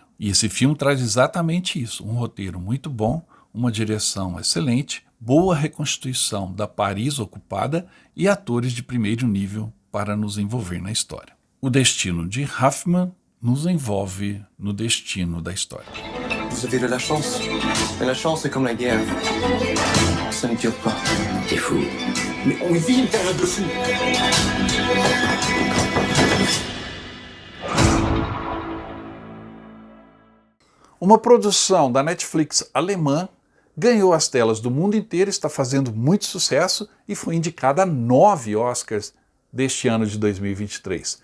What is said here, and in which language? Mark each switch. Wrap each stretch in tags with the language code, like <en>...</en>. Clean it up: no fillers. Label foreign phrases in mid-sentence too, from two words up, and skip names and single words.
<pt>E esse filme traz exatamente isso, um roteiro muito bom, uma direção excelente, boa reconstituição da Paris ocupada e atores de primeiro nível para nos envolver na história. O Destino de Hoffmann nos envolve no destino da história.</pt> <fr>Vous avez de la chance. Et la chance, c'est comme la guerre. Ça ne dure pas. T'es fou. Mais on vit une période de fou.</fr> <pt>Uma produção da Netflix alemã ganhou as telas do mundo inteiro, está fazendo muito sucesso e foi indicada a 9 Oscars deste ano de 2023.</pt>